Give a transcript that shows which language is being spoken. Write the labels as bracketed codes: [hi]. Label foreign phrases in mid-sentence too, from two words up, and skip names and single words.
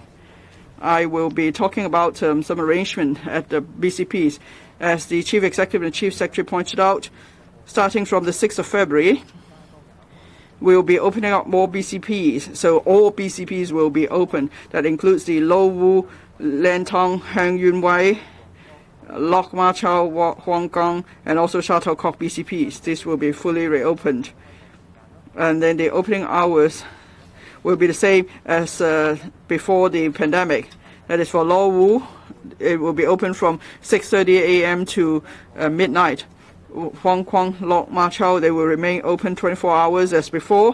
[en] I will be talking about some arrangement at the BCPs. As the Chief Executive and Chief Secretary pointed out, starting from the 6th of February, we will be opening up more BCPs. So all BCPs will be open. That includes the Lo Wu, Lantong, Heng Yun Wei, Lok Ma Chau, Huang Gong, and also Shuttlecock BCPs. This will be fully reopened. And then the opening hours will be the same as before the pandemic. That is for Lo Wu, it will be open from 6:30 a.m. to midnight. Huang Kwang, Lok Ma Chau, they will remain open 24 hours as before.